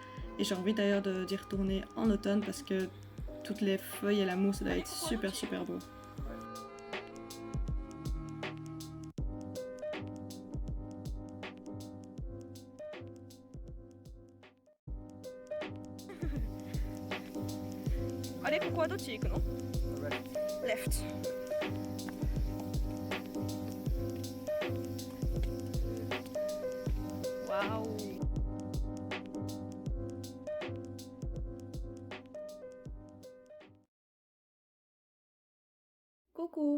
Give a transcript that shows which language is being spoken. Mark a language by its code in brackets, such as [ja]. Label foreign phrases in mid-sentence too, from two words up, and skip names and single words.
[fr] Et j'ai envie d'ailleurs d'y retourner en automne parce que toutes les feuilles et la mousse ça doit être super super beau. Allez, [ja] ここはどっち行くの Left. Wow. [fr] Coucou!